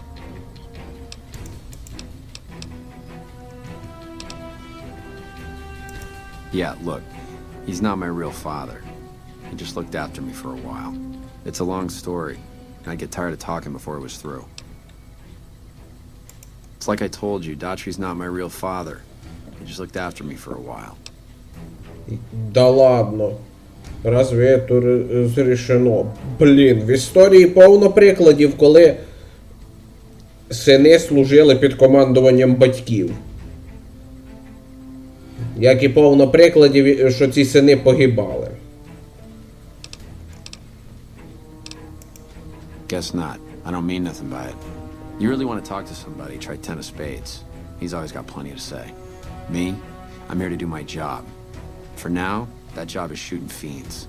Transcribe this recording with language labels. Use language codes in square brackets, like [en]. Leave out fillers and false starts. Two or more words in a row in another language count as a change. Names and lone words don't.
[en] Yeah, look, he's not my real father. He just looked after me for a while. It's a long story, and I'd get tired of talking before it was through. It's like I told you, Daughtry's not my real father. He just looked after me for a while. [ru] Да ладно. Разве это зрішено? [uk] Блін, в історії повно прикладів, коли сини служили під командуванням батьків. Як і повно прикладів, що ці сини погибали. [en] Guess not. I don't mean nothing by it. You really want to talk to somebody, try 10 of spades. He's always got plenty to say. Me? I'm here to do my job. For now, that job is shooting fiends.